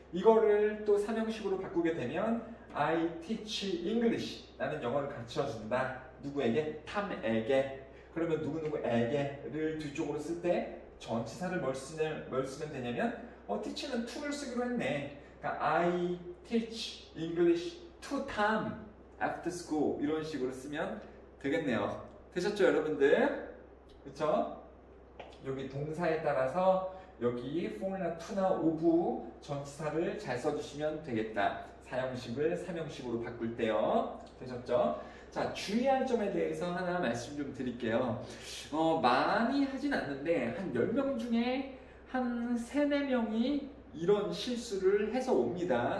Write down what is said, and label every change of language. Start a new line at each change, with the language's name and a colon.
Korean: 이거를 또 삼형식으로 바꾸게 되면
English: I teach English.
Korean: 나는 영어를 가르쳐 준다. 누구에게? 탐에게. 그러면 누구누구에게를 뒤쪽으로 쓸 때 전치사를 뭘 쓰면 되냐면 teach는 to를 쓰기로 했네. 그러니까
English: I teach English to Tom after school
Korean: 이런 식으로 쓰면 되겠네요. 되셨죠, 여러분들? 그렇죠? 여기 동사에 따라서 여기 formula to나 of 전치사를 잘 써주시면 되겠다. 사형식을 삼형식으로 바꿀 때요. 되셨죠? 자, 주의할 점에 대해서 하나 말씀 좀 드릴게요. 많이 하진 않는데 한 10명 중에 한 3, 4명이 이런 실수를 해서 옵니다.